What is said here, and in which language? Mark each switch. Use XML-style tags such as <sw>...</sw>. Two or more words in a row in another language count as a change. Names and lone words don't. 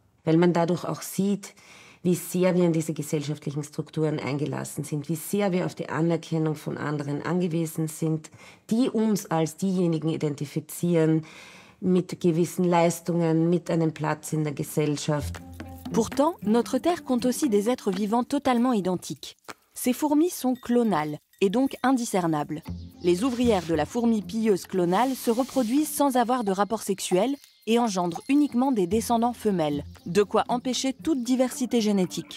<de>Weil man dadurch auch sieht, wie sehr wir in diese gesellschaftlichen Strukturen eingelassen sind, wie sehr wir auf die Anerkennung von anderen angewiesen sind, die uns als diejenigen identifizieren, mit gewissen Leistungen, mit einem Platz in der Gesellschaft.</de> <fr>Pourtant, notre Terre compte aussi des êtres vivants totalement identiques. Ces fourmis sont clonales et donc indiscernables. Les ouvrières de la fourmi pilleuse clonale se reproduisent sans avoir de rapport sexuel et engendrent uniquement des descendants femelles, de quoi empêcher toute diversité génétique.</fr>